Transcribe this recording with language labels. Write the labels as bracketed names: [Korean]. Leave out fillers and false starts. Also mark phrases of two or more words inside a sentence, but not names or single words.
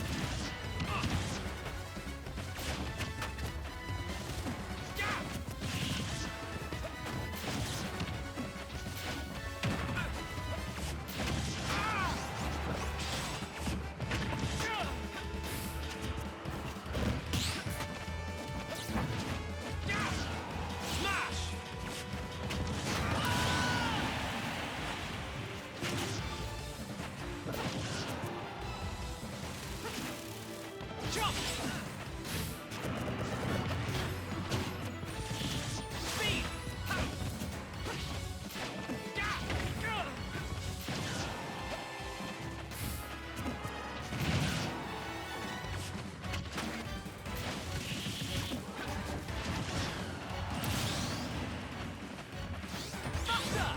[English] Ya! Ya! Smash! Jump! Speed! Ha! Ya! Buster!